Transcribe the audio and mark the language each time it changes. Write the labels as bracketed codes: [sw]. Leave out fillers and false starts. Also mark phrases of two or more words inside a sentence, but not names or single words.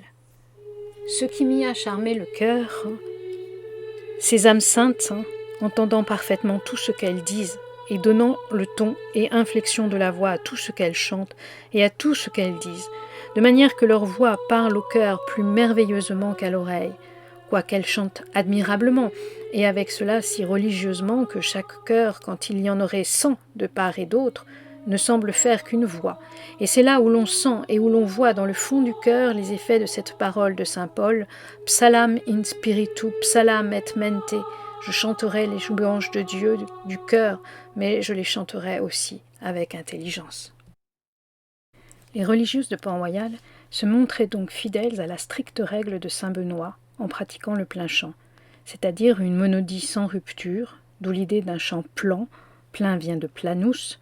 [fr] Ce qui m'y a charmé le cœur, ces âmes saintes, entendant parfaitement tout ce qu'elles disent et donnant le ton et inflexion de la voix à tout ce qu'elles chantent et à tout ce qu'elles disent, de manière que leur voix parle au cœur plus merveilleusement qu'à l'oreille, quoiqu'elles chantent admirablement, et avec cela si religieusement que chaque cœur, quand il y en aurait 100 de part et d'autre, ne semble faire qu'une voix. Et c'est là où l'on sent et où l'on voit dans le fond du cœur les effets de cette parole de saint Paul, « [la] Psalam in spiritu, psalam et mente ». [fr] Je chanterai les louanges de Dieu du cœur, mais je les chanterai aussi avec intelligence. Les religieuses de Port-Royal se montraient donc fidèles à la stricte règle de saint Benoît en pratiquant le plein chant, c'est-à-dire une monodie sans rupture, d'où l'idée d'un chant plan, plein vient de planus.